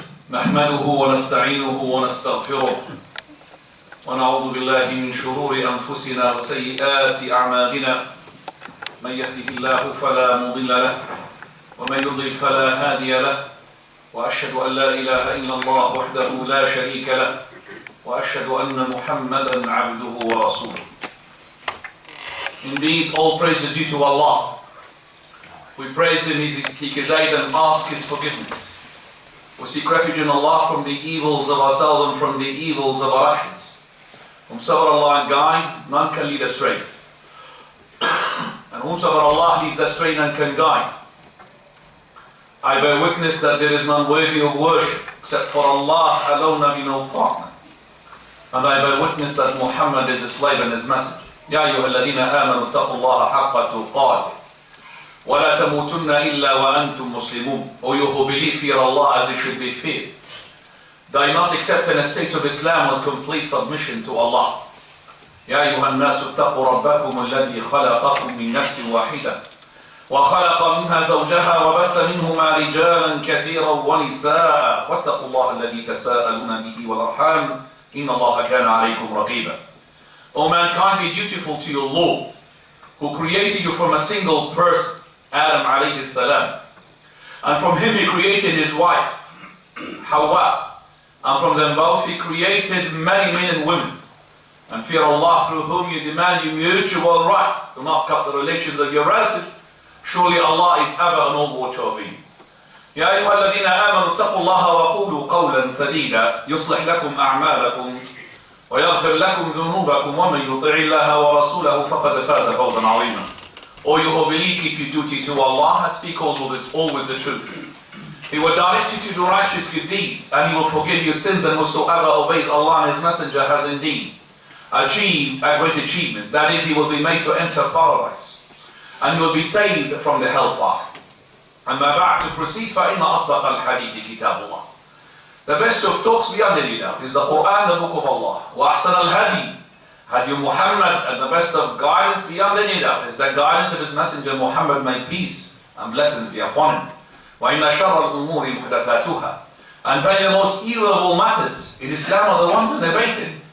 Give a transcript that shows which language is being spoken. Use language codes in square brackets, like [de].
[ar] نحمده ونستعينه ونستغفره ونعوذ بالله من شرور أنفسنا وسيئات أعمالنا من يهده الله فلا مضل له ومن يضلل فلا هادي له وأشهد أن لا إله إلا الله وحده لا شريك له وأشهد أن محمدا عبده ورسوله. [en] Indeed, all praise is due to Allah. We praise Him, seek His aid and ask His forgiveness. We seek refuge in Allah from the evils of ourselves and from the evils of our actions. Whomsoever Allah guides, none can lead astray. And whomsoever Allah leads astray, none can guide. I bear witness that there is none worthy of worship except for Allah alone and no partner. And I bear witness that Muhammad is His slave and His messenger. [ar] يا أيها الذين آمنوا اتقوا الله حق تقاته ولا تموتن إلا وأنتم مسلمون. [en] O you who believe, fear Allah as He should be feared. Die not except in a state of Islam with complete submission to Allah. [ar] يا أيها الناس اتقوا ربكم الذي خلقكم من نفس واحدة وخلق منها زوجها وبث منهما رجالا كثيرا ونساء واتقوا الله الذي تساءلون به والأرحام إن الله كان عليكم رقيبا. [en] O mankind, be dutiful to your Lord, who created you from a single person, Adam alayhi salam. And from him He created his wife, Hawa. And from them both He created many men and women. And fear Allah, through whom you demand your mutual rights. Do not cut the relations of your relative. Surely Allah is ever an all-watcher of you. [ar] يا أيها الذين آمنوا اتقوا الله وقولوا قولا سديدا يصلح لكم أعمالكم ويغفر لكم ذنوبكم ومن يطع الله ورسوله فقد فاز فوزا عظيما. [en] O you who believe, keep your duty to Allah and speak always the truth. He will direct you to do righteous good deeds, and He will forgive your sins, and whosoever obeys Allah and His Messenger has indeed achieved a great achievement. That is, he will be made to enter paradise, and he will be saved from the hellfire. [ar] أما بعد, [en] to proceed, [ar] فإن أصدق الحديث كتاب الله. [en] The best of talks beyond any doubt is the Quran, the Book of Allah. [ar] وأحسن الهدي هدي [en] Muhammad, and the best of guidance beyond any doubt is the guidance of His Messenger Muhammad, may peace and blessings be upon him. [ar] وَإِنَّ شَرَّ الْأُمُورِ مُحْدَثَاتُهَا. [en] And very the most evil matters in Islam are the ones innovated.